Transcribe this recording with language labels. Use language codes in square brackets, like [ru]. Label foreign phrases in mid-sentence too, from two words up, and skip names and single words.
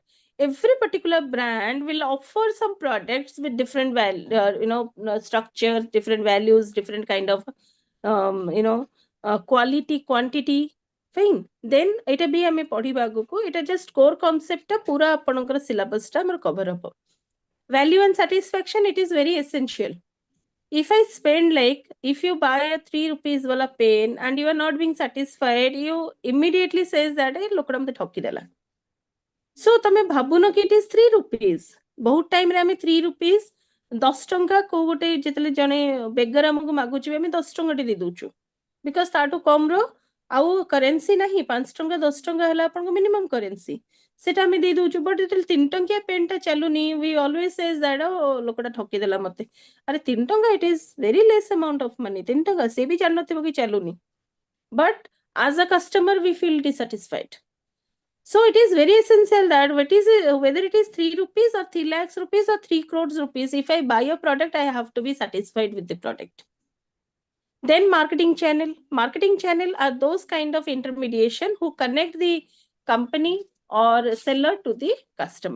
[en] Every particular brand will offer some products with different structure, different values, different kind of quality quantity fine then [or] ଏଇଟା ବି ଆମେ ପଢ଼ିବା ଆଗକୁ ଏଇଟା [en] just core concept [or] ଟା ପୁରା ଆପଣଙ୍କର syllabus ଟା ଆମର [en] cover up value and satisfaction it is very essential if I spend like if you buy a 3 rupees wala pen and you are not being satisfied you immediately says that hey [or] ଲୋକଟା ମତେ ଠକି ଦେଲା so ତମେ ଭାବୁନ କି [en] it is 3 rupees [or] ବହୁତ ଟାଇମ୍ ରେ ଆମେ 3 rupees 10 ଟଙ୍କା କୋଉ ଗୋଟେ ଯେତେବେଳେ ଜଣେ ବେଗର ଆମକୁ ମାଗୁଛି ଆମେ 10 ଟଙ୍କା ଟେ ଦେଇ ଦଉଛୁ ବିକଜ ତାଠୁ କମ ର ଆଉ କରେନ୍ସି ନାହିଁ 5 ଟଙ୍କା 10 ଟଙ୍କା ହେଲା ଆପଣଙ୍କ [en] minimum currency [or] ସେଟା ଆମେ ଦେଇ ଦଉଛୁ ବଟ୍ ଯେତେବେଳେ 3 ଟଙ୍କିଆ ପେନ୍ ଟା ଚାଲୁନି [en] we always says that [or] ଲୋକଟା ଠକି ଦେଲା ମତେ ଆରେ 3 ଟଙ୍କା [en] it is very less amount of money [or] 3 ଟଙ୍କା ସେ ବି ଜାଣିନଥିବ କି ଚାଲୁନି [en] but as a customer we feel dissatisfied. So it is very essential that whether it is 3 rupees or 3 lakhs rupees or 3 crores rupees, if I buy a product, I have to be satisfied with the product. Then marketing channel. Marketing channel are those kind of intermediation who connect the company or seller to the customer.